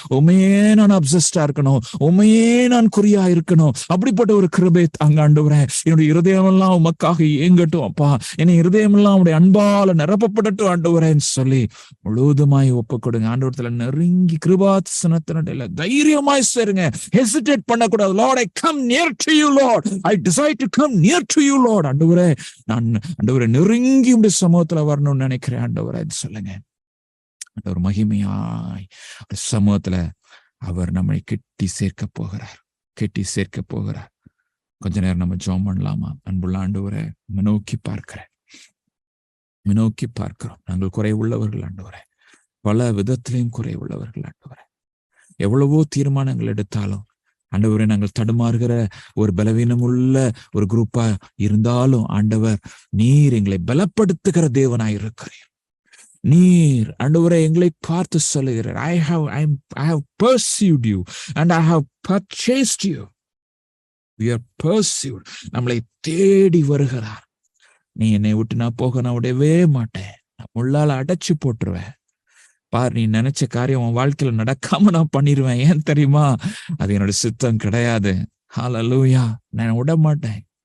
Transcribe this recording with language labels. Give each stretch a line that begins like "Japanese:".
Tamil: உண்மையே நான் அப்சஸ்டா இருக்கணும், உண்மையே நான் குறியா இருக்கணும். அப்படிப்பட்ட ஒரு கிருபை தாங்க ஆண்டவரே. என்னுடைய இருதயம் எல்லாம் உமக்காக ஏங்கட்டும் அப்பா, என்னை இருதயம் எல்லாம் உடைய அன்பால நிரப்பப்படட்டும் ஆண்டவரேன்னு சொல்லி முழுவதுமாய் ஒப்பு கொடுங்க. ஆண்டவரத்துல நெருங்கி கிருபாசனத்தினுடைய தைரியமாய் சேருங்க. ஹெசிடேட் பண்ணக்கூடாது.
English: Lord, I come near to you, Lord. I desire to come near to you, Lord.
Tamil: ஆண்டவரே, நான் ஆண்டவரே நெருங்கி உடைய சமூகத்துல வரணும்னு நினைக்கிறேன் ஆண்டவரே சொல்லுங்க. ஆண்டவர் மகிமையாய் சமூகத்துல அவர் நம்மை கெட்டி சேர்க்க போகிறார். கொஞ்ச நேரம் நம்ம ஜெபம் பண்ணலாமா? அன்புள்ள ஆண்டவரே, நோக்கி பார்க்கிறோம். நாங்கள் குறைவுள்ளவர்கள் ஆண்டவரே, பல விதத்திலையும் குறைவுள்ளவர்கள் ஆண்டவரே. எவ்வளவோ தீர்மானங்கள் எடுத்தாலும் ஆண்டவரே, நாங்கள் தடுமாறுகிற ஒரு பலவீனம் உள்ள ஒரு குரூப்பா இருந்தாலும் ஆண்டவர், நீர் எங்களை பலப்படுத்துகிற தேவனாய் இருக்கிறீர். நீர் ஆண்டவரே எங்களை பார்த்து சொல்லுகிறார்,
English: I have pursued you and I have purchased you. We are pursued.
Tamil: நம்மளை தேடி வருகிறார். நீ என்னை விட்டு நான் போக நான் விடவே மாட்டேன், நான் முள்ளால அடைச்சு போட்டுருவேன். பார், நீ நினைச்ச காரியம் உன் வாழ்க்கையில நடக்காம நான் பண்ணிடுவேன். ஏன் தெரியுமா? அது என்னோட சித்தம் கிடையாது. ஹல்லேலூயா. நான் விட மாட்டேன்.